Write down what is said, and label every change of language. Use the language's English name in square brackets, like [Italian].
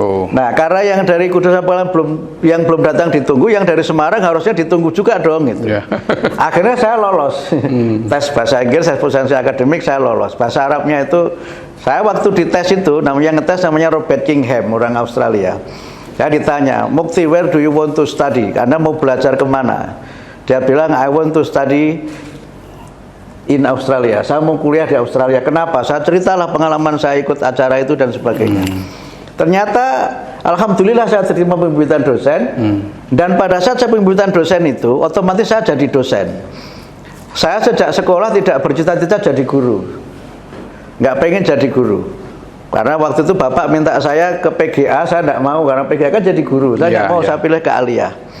[Indonesian] Nah, karena yang dari Kudus yang belum datang ditunggu, yang dari Semarang harusnya ditunggu juga dong gitu. Akhirnya saya lolos. Tes bahasa Inggris, tes proficiency akademik saya lolos. Bahasa Arabnya itu saya waktu dites itu namanya Robert Kingham, orang Australia. Saya ditanya, Mukti, [English] where do you want to study? [Indonesian] Anda mau belajar kemana? Dia bilang, [English] I want to study in Australia. [Indonesian] Saya mau kuliah di Australia. Kenapa? Saya ceritalah pengalaman saya ikut acara itu dan sebagainya. Ternyata alhamdulillah saya terima pembibitan dosen, dan pada saat saya pembibitan dosen itu otomatis saya jadi dosen. Saya sejak sekolah tidak bercita-cita jadi guru, nggak pengen jadi guru, karena waktu itu bapak minta saya ke PGA, saya nggak mau karena PGA kan jadi guru, saya nggak mau, saya pilih ke aliyah.